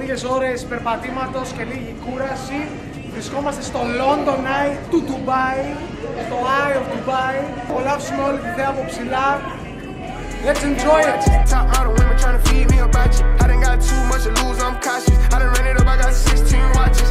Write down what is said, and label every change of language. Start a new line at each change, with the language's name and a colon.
Greek: ώρες περπατήματος και λίγη κούραση. Βρισκόμαστε στο London Eye του Dubai, στο Eye of Dubai. Απολαύσουμε όλη τη θέα από ψηλά.
English: Let's enjoy it. Top model women trying to feed me a budget. I done got too much to lose, I'm cautious. I done ran it up, I got 16 watches.